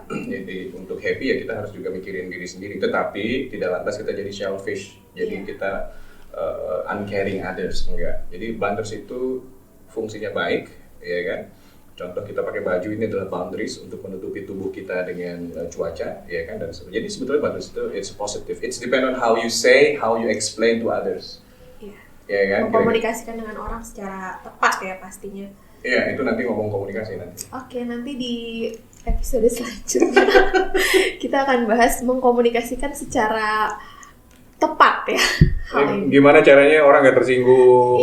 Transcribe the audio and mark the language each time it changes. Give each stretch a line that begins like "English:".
Indonesian: Jadi untuk happy ya kita harus juga mikirin diri sendiri, tetapi tidak lantas kita jadi selfish, jadi kita
English: uncaring others,
Indonesian: enggak. Jadi boundaries itu fungsinya baik, ya kan. Contoh kita pakai baju ini adalah boundaries untuk menutupi tubuh kita dengan cuaca, ya kan. Dan jadi sebetulnya boundaries itu
English: it's positive. It's depend on how you say, how you explain to others.
Indonesian: Iya. Ya kan. Mengkomunikasikan dengan orang secara tepat ya pastinya. Iya, itu nanti ngomong komunikasi nanti. Oke, nanti di episode selanjutnya kita akan bahas mengkomunikasikan secara tepat ya. Gimana caranya orang nggak tersinggung?